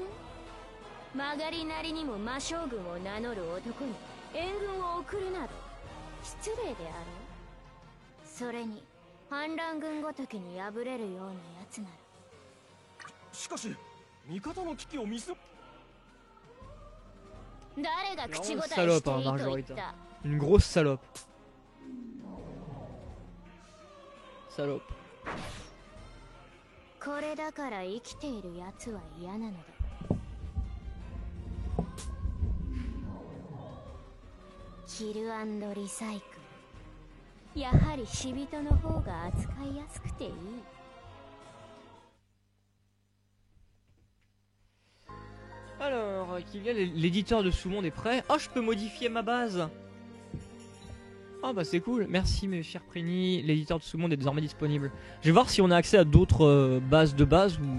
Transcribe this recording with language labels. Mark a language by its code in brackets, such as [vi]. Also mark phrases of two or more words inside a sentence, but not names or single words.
[ja] 曲がりなりにも魔将軍を名乗る男に援軍を送るなど失礼であろう。それに反乱軍ごときに敗れるようなやつなら。しかし味方の危機を見す。誰が口答えしていいと言った。 [fr] Une grosse salope. Salope. [ja] これだから生きているやつは嫌なのだ。 [en] Kill & Recycle. [ja] やはり死人の方が扱いやすくていい。 [fr] Alors, Kylian, l'éditeur de Sous-Monde est prêt. Oh, je peux modifier ma base. Ah bah c'est cool. Merci mes chers Preni. L'éditeur de Sous-Monde est désormais disponible. Je vais voir si on a accès à d'autres bases de base ou...